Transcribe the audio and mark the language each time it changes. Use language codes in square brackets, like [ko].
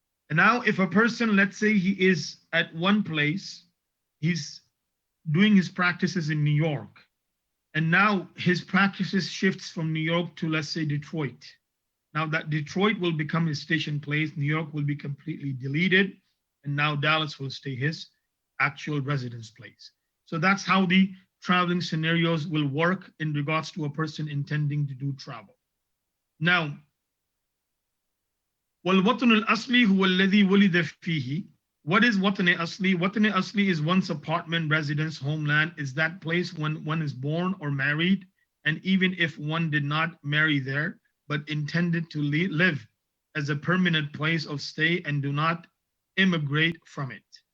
[en] And now if a person, let's say he is at one place, he's doing his practices in New York, and now his practices shifts from New York to, let's say, Detroit. Now that Detroit will become his station place, New York will be completely deleted, and now Dallas will stay his actual residence place. So that's how the traveling scenarios will work in regards to a person intending to do travel. [ar] Now, وَالْوَطْنُ الْأَصْلِ هُوَ الَّذِي وُلِدَ فِيهِ. [en] What is Watane Asli? Watane Asli is one's apartment, residence, homeland, is that place when one is born or married, and even if one did not marry there, but intended to live as a permanent place of stay and do not immigrate from it.